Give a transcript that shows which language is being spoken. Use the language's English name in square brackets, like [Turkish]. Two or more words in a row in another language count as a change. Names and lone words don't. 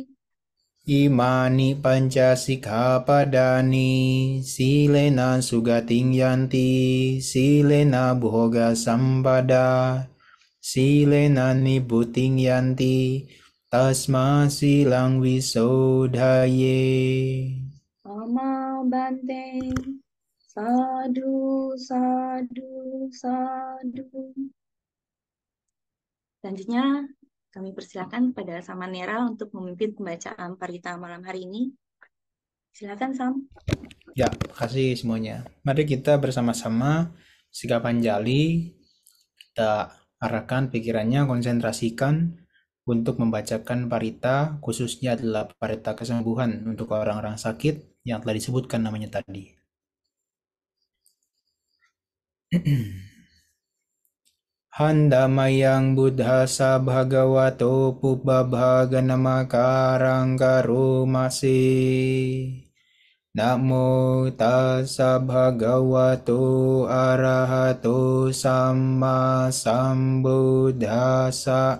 [Pali] Imani panca sikkhapadani silena sugating yanti silena bhoga sampada silena nibbutting yanti tasma silang visodhaye. Ama Bante. Sadu, sadu, sadu. [Indonesian] Selanjutnya, kami persilakan pada Samanera untuk memimpin pembacaan parita malam hari ini. Silakan, Sam. Ya, kasih semuanya. Mari kita bersama-sama sikap Anjali, kita arahkan pikirannya, konsentrasikan untuk membacakan parita, khususnya adalah parita kesembuhan untuk orang-orang sakit yang telah disebutkan namanya tadi. [Pali] Handamayang buddhasa bhagavato pubbabhaga namakarang karumasi. Namo tassa bhagavato arahato samma sambuddhassa.